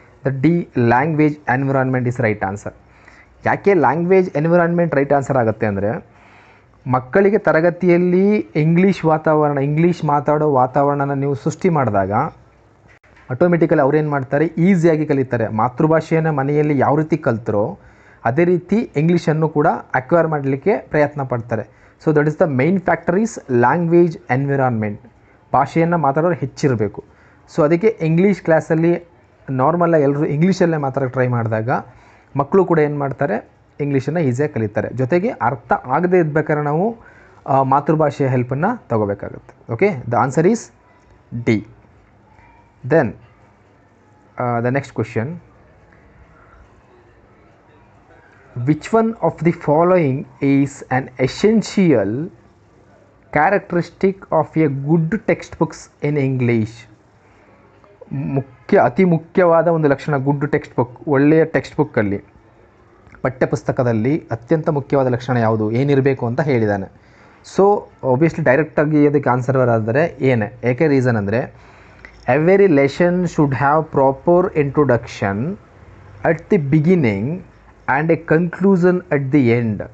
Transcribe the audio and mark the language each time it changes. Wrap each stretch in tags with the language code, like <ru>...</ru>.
<en>The D language environment is right answer.</en> <kn>ಯಾಕೆ language environment right answer ಆಗುತ್ತೆ ಅಂದರೆ, ಮಕ್ಕಳಿಗೆ ತರಗತಿಯಲ್ಲಿ ಇಂಗ್ಲೀಷ್ ಮಾತಾಡೋ ವಾತಾವರಣನ ನೀವು ಸೃಷ್ಟಿ ಮಾಡಿದಾಗ ಆಟೋಮೆಟಿಕಲಿ ಅವ್ರೇನು ಮಾಡ್ತಾರೆ, ಈಸಿಯಾಗಿ ಕಲಿತಾರೆ. ಮಾತೃಭಾಷೆಯನ್ನು ಮನೆಯಲ್ಲಿ ಯಾವ ರೀತಿ ಕಲ್ತರೋ ಅದೇ ರೀತಿ ಇಂಗ್ಲೀಷನ್ನು ಕೂಡ ಅಕ್ವೈರ್ ಮಾಡಲಿಕ್ಕೆ ಪ್ರಯತ್ನ ಪಡ್ತಾರೆ.</kn> <en>So that is the main factor is language environment.</en> <kn>ಭಾಷೆಯನ್ನು ಮಾತಾಡೋರು ಹೆಚ್ಚಿರಬೇಕು. ಸೊ ಅದಕ್ಕೆ ಇಂಗ್ಲೀಷ್ ಕ್ಲಾಸಲ್ಲಿ ನಾರ್ಮಲಾಗಿ ಎಲ್ಲರೂ ಇಂಗ್ಲೀಷಲ್ಲೇ ಮಾತಾಡೋಕ್ಕೆ ಟ್ರೈ ಮಾಡಿದಾಗ ಮಕ್ಕಳು ಕೂಡ ಏನು ಮಾಡ್ತಾರೆ, ಇಂಗ್ಲೀಷನ್ನು ಈಸಿಯಾಗಿ ಕಲಿತಾರೆ. ಜೊತೆಗೆ ಅರ್ಥ ಆಗದೇ ಇದ್ಬೇಕಾದ್ರೆ ನಾವು ಮಾತೃಭಾಷೆಯ ಹೆಲ್ಪನ್ನು ತಗೋಬೇಕಾಗುತ್ತೆ.</kn> <en>Okay, the answer is D. Then the next question, which one of the following is an essential characteristic of a good textbooks in English?</en> <kn>ಅತಿ ಮುಖ್ಯವಾದ ಒಂದು ಲಕ್ಷಣ ಗುಡ್ ಟೆಕ್ಸ್ಟ್ ಬುಕ್, ಒಳ್ಳೆಯ ಟೆಕ್ಸ್ಟ್ ಬುಕ್ಕಲ್ಲಿ ಪಠ್ಯಪುಸ್ತಕದಲ್ಲಿ ಅತ್ಯಂತ ಮುಖ್ಯವಾದ ಲಕ್ಷಣ ಯಾವುದು, ಏನಿರಬೇಕು ಅಂತ ಹೇಳಿದ್ದಾನೆ. ಸೊ ಒಬ್ವಿಯಸ್ಲಿ ಡೈರೆಕ್ಟಾಗಿ ಅದಕ್ಕೆ ಆನ್ಸರ್ ಬರೋದಾದರೆ ಏನೇ. ಏಕೆ ರೀಸನ್ ಅಂದರೆ,</kn> <en>Every lesson should have proper introduction at the beginning and a conclusion at the end.</en>